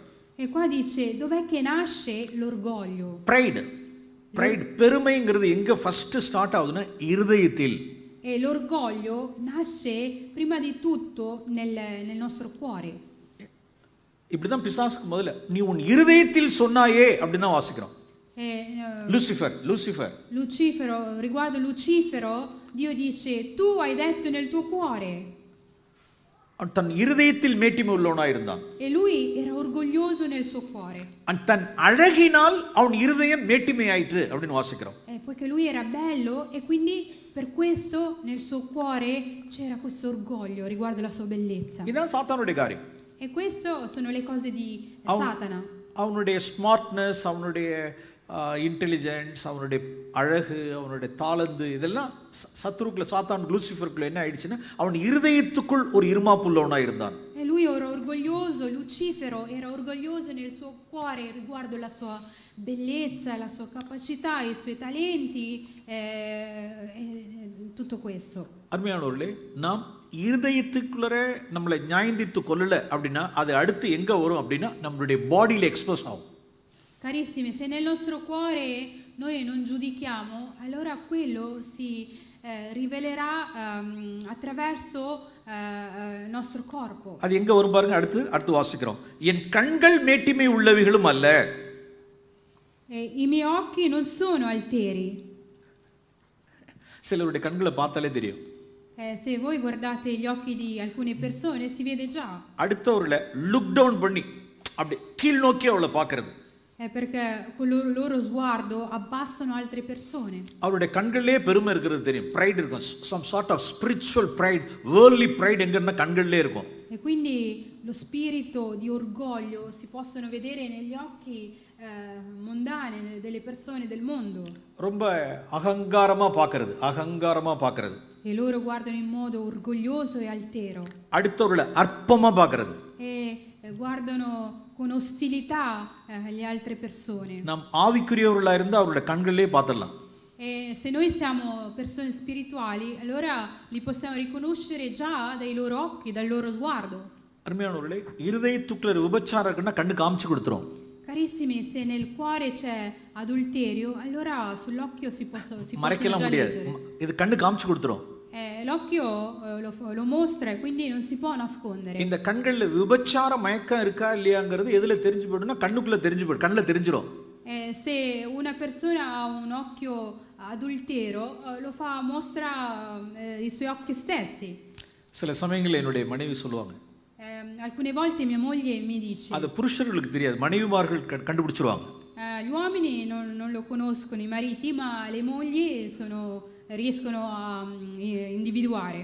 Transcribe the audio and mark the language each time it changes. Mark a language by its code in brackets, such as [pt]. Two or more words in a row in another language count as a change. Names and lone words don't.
[it] E qua dice, dov'è che nasce l'orgoglio? [ta] pride பெருமைங்கிறது எங்க ஃபர்ஸ்ட் ஸ்டார்ட் ஆகுதுன்னா இருதயத்தில். [it] E l'orgoglio nasce prima di tutto nel nostro cuore. [ta] இப்படிதான் பிசாசுக்கு முதல்ல நீ உன் இருதயத்தில் சொன்னாயே அப்படின்னு தான் வாசிக்கிறோம். [it] Lucifero, riguardo Lucifero, Dio dice, tu hai detto nel tuo cuore. [ta] தன் இருதயத்தில் மேட்டிமை உள்ளவனாய் இருந்தான். [it] E lui era orgoglioso nel suo cuore. [ta] தன் அழகினால் அவன் இருதயம் மேட்டிமையாயிற்று அப்படின்னு வாசிக்கிறோம். [it] Poiché lui era bello e quindi per questo nel suo cuore c'era questo orgoglio riguardo la sua bellezza. [ta] இதான் சாத்தானுடைய காரியம். [it] E questo sono le cose di Satana. [ta] அவனுடைய ஸ்மார்ட்னஸ், அவனுடைய இன்டெலிஜென்ஸ், அவனுடைய அழகு, அவனுடைய தாளந்து, இதெல்லாம் சத்துருக்குள்ள சாத்தான் லூசிஃபருக்குள்ள என்ன ஆயிடுச்சுன்னா அவன் இருதயத்துக்குள் ஒரு இருமாப்புள்ளவனாக இருந்தான். [it] E lui era orgoglioso, Lucifero era orgoglioso nel suo cuore riguardo la sua bellezza, la sua capacità, i suoi talenti, tutto questo. [ta] அருமையானவர்களே, நாம் இருதயத்துக்குள்ளே நம்மளை நியாயந்தித்து கொள்ளல அப்படின்னா அது அடுத்து எங்க வரும் அப்படின்னா நம்மளுடைய பாடியில எக்ஸ்போஸ் ஆகும். [it] Carissimi, se nel nostro cuore noi non giudichiamo, allora quello si rivelerà attraverso il nostro corpo. [ta] அது எங்க வரும் பாருங்க, அடுத்து வாசிக்கிறோம். என் கண்கள் மேட்டிமை உள்ளவைகளும் அல்ல. [it] I miei occhi non sono alteri. [ta] சிலருடைய கண்களை பார்த்தாலே தெரியும். [it] Se voi guardate gli occhi di alcune persone si vede già. [ta] அடுத்தவர்ல [en] look down [ta] பண்ணி அப்படி கீழ் நோக்கி அவளை பார்க்கிறது. [it] È perché con il loro sguardo abbassano altre persone. [ta] அவருடைய கண்களிலே பெருமை இருக்கிறது தெரியும், pride இருக்கும், [en] some sort of spiritual pride, worldly pride [ta] எங்கன்னா கண்களிலே இருக்கும். [it] E quindi lo spirito di orgoglio si possono vedere negli occhi mondani delle persone del mondo. [ta] ரொம்ப அகங்காரமா பார்க்கிறது. [it] E loro guardano in modo orgoglioso e altero. [ta] அடுத்தவர்களை அற்பமா பார்க்கிறது. [it] E guardano con ostilità le altre persone. [ta] நாம் ஆவிக்குரியவர்களா இருந்தா அவருடைய கண்களிலே பார்த்தறலாம். [it] E se noi siamo persone spirituali, allora li possiamo riconoscere già dai loro occhi, dal loro sguardo. [ta] அருமையானவர்களே, இருதயத்துக்குள்ள விபச்சாரம் இருக்குன்னா கண்ணு காமிச்சு கொடுத்துரும். [it] Carissimi, se nel cuore c'è adulterio, allora sull'occhio si possono già leggere. [ta] இது கண்ணு காமிச்சு கொடுத்துரும். [it] L'occhio lo mostra e quindi non si può nascondere. [ta] இந்த கண்கள்ல விபச்சார மயக்கம் இருக்கா இல்லையாங்கிறது எதுல தெரிஞ்சு போடுனா கண்ணுக்குள்ள தெரிஞ்சு போடு, கண்ணுல தெரிஞ்சிரும். [it] Se una persona ha un occhio adultero, mostra i suoi occhi stessi. [ta] சில சமயங்கள்ல என்னுடைய மனைவி சொல்லுவாங்க, [it] alcune volte mia moglie mi dice, [ta] அது புருஷர்களுக்கு தெரியாது, மனைவிமார்கள் கண்டுபிடிச்சிருவாங்க. [it] Gli uomini non lo conoscono i mariti, ma le mogli riescono a individuare.